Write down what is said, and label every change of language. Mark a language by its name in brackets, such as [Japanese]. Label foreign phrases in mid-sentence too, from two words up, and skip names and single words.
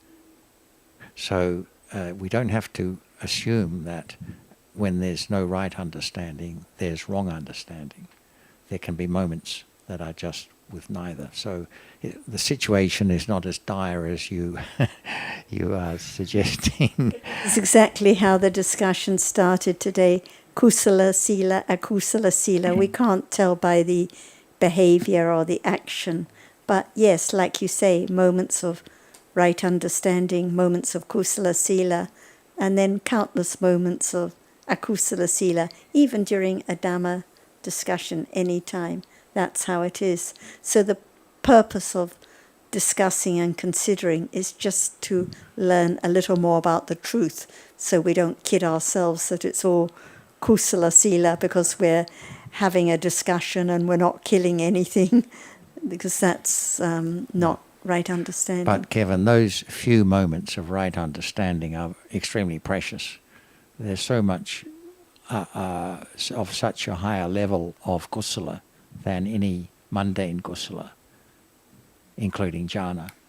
[English] So we don't have to assume that when there's no right understanding, there's wrong understanding. There can be moments that are just with neither. So the situation is not as dire as you you are suggesting. It's exactly how the discussion started today. [Pali] Kusala sila, akusala sila. [English] We can't tell by the behavior or the action. But yes, like you say, moments of right understanding, moments of [Pali] kusala sila, [English] and then countless moments of [Pali] akusala sila, [English] even during a Dhamma discussion, any time. That's how it is. So the purpose of discussing and considering is just to learn a little more about the truth, so we don't kid ourselves that it's all [Pali] kusala sila [English] because we're having a discussion and we're not killing anything, because that's not right understanding. But Kevin, those few moments of right understanding are extremely precious. There's so much of such a higher level of kusala than any mundane kusala, including jhana.